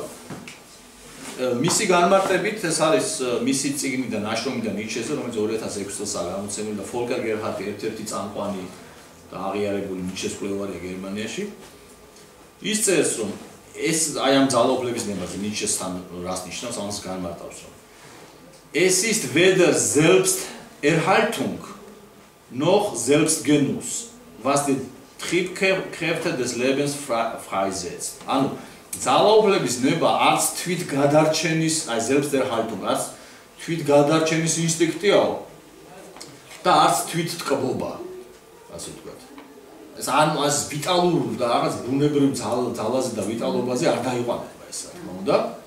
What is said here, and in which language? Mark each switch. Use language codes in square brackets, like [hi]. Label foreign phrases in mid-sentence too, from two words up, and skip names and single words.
[ka] მისი განმარტებით ეს არის მისი წიგნიდან ნაშრომიდან ნიჩეზე, რომელიც 2006 წელსაა გამოცემული და ფოლკერ გერჰარტი ერთ-ერთი წამყვანი და აღიარებული ნიჩეს მკვლევარია გერმანიაში. ის წერს, რომ ეს აი ამ ძალაუფლების ნებაზე ნიჩესთან რას ნიშნავს, ამას განმარტავს, რომ [de] es ist weder Selbsterhaltung noch Selbstgenuss, was die Triebkräfte des Lebens freisetzt. [ka] ანუ ძალაუფლების ნება არც თვითგადარჩენის, აი Selbsterhaltung, არც თვითგადარჩენის ინსტინქტიაო და არც თვითტკბობა, ასე ვთქვათ. ეს ამ ვიტალურ და რაღაც ბუნებრივ ძალაზე და ვიტალობაზე არ დაიყვანება ეს, რა თქმა უნდა.